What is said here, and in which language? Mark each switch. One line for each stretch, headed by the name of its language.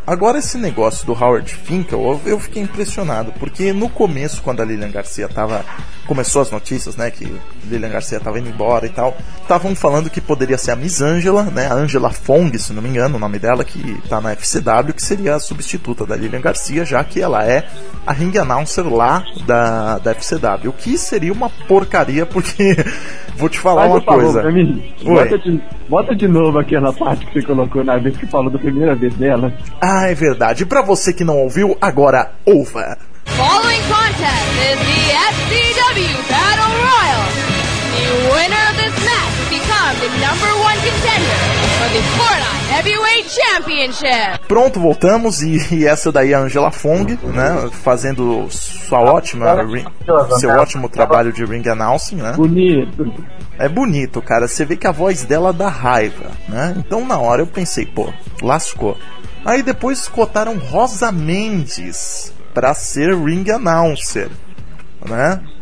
Portuguese: Agora esse negócio do Howard Finkel, eu fiquei impressionado, porque no começo, quando a Lilian Garcia começou as notícias, né, que Lilian Garcia tava indo embora e tal, estavam falando que poderia ser a Miss Angela, né, a Angela Fong, se não me engano, o nome dela, que tá na FCW, que seria a substituta da Lilian Garcia, já que ela é a ring announcer lá da FCW, o que seria uma porcaria, porque, vou te falar uma coisa. Favor, bota de novo aquela parte que você colocou na vez que falou da primeira vez dela. Ah, é verdade. Pra você que não ouviu, agora ouva.
English: Following contest is the FCW Battle Royal. The winner of this match becomes the number one contender for the Florida Heavyweight Championship.
Portuguese: Pronto, voltamos. E essa daí é a Angela Fong, né? Fazendo sua ótima ótimo trabalho de ring announcing, né? Bonito. É bonito, cara. Você vê que a voz dela dá raiva, né? Então na hora eu pensei, pô, lascou. Aí depois cotaram Rosa Mendes pra ser ring announcer, né?